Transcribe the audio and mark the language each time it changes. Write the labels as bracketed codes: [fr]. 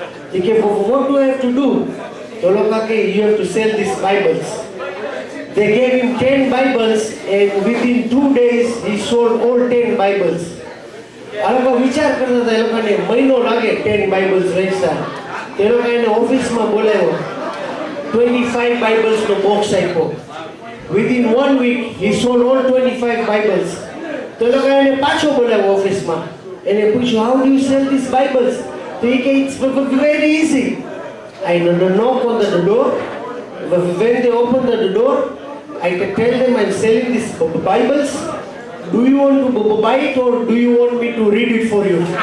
[en] He came for what do I have to do? So look, you have to sell these Bibles. They gave him 10 Bibles and within 2 days he sold all 10 Bibles. [gu] આ લોકો વિચાર કરતા હતા એ લોકોને મહિનો લાગે 10 Bibles વેચતા. તે લોકો એને ઓફિસમાં બોલાવ્યો 25 Biblesનો બોક્સ આપ્યો. [en] Within 1 week he sold all 25 Bibles. [gu] તો એ લોકો એને પાછો બોલાવ્યો ઓફિસમાં. એને પૂછ્યું [en] how do you sell these Bibles? [gu] તો એ કે [en] it's very easy. I knock on the door. When they open the door, I tell them I'm selling these Bibles. Do you want to buy it or do you want me to read it for you?